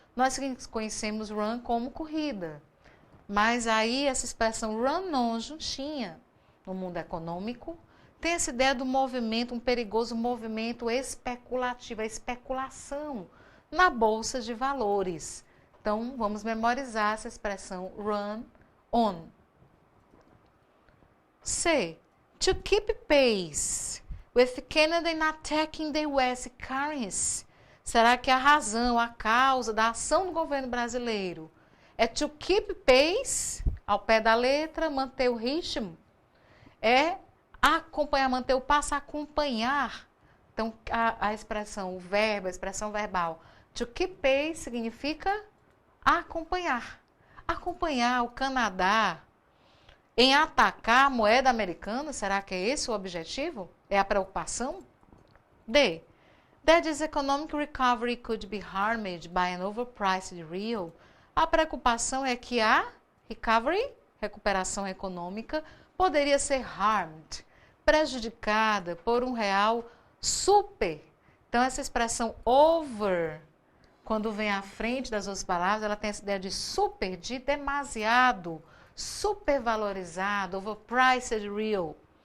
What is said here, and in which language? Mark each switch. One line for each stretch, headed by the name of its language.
Portuguese: Nós conhecemos run como corrida, mas aí essa expressão run on juntinha no mundo econômico tem essa ideia do movimento, um perigoso movimento especulativo, a especulação na bolsa de valores. Então, vamos memorizar essa expressão run on. C.
English: To keep pace with Canada in attacking the US currency.
Portuguese: Será que a razão, a causa da ação do governo brasileiro é
English: to keep pace,
Portuguese: ao pé da letra, manter o ritmo? É acompanhar, manter o passo, acompanhar. Então, a expressão, o verbo, a expressão verbal,
English: to keep pace
Portuguese: significa acompanhar. Acompanhar o Canadá em atacar a moeda americana, será que é esse o objetivo? É a preocupação? D.
English: That this economic recovery could be harmed by an overpriced real.
Portuguese: A preocupação é que a recovery, recuperação econômica, poderia ser harmed, prejudicada por um real super. Então, essa expressão over, quando vem à frente das outras palavras, ela tem essa ideia de super, de demasiado, supervalorizado,
English: overpriced real.